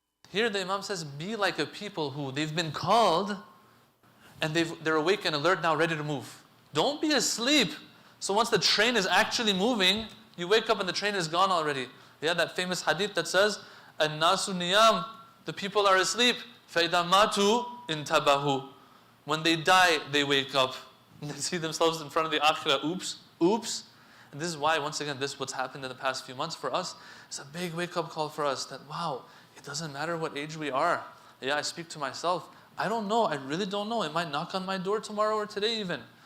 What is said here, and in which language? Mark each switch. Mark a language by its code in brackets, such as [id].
[en] Here the Imam says, be like a people who they've been called and they're awake and alert now, ready to move. Don't be asleep. So once the train is actually moving, you wake up and the train is gone already. Yeah, that famous hadith that says, [ar] "An-nasu niyam," [en] the people are asleep. [ar] فَإِذَا مَاتُوا intabahu. [en] When they die, they wake up. And they see themselves in front of the akhirah. Oops. And this is why, once again, this is what's happened in the past few months for us. It's a big wake-up call for us that, wow, it doesn't matter what age we are. Yeah, I speak to myself. I don't know. I really don't know. It might knock on my door tomorrow or today even.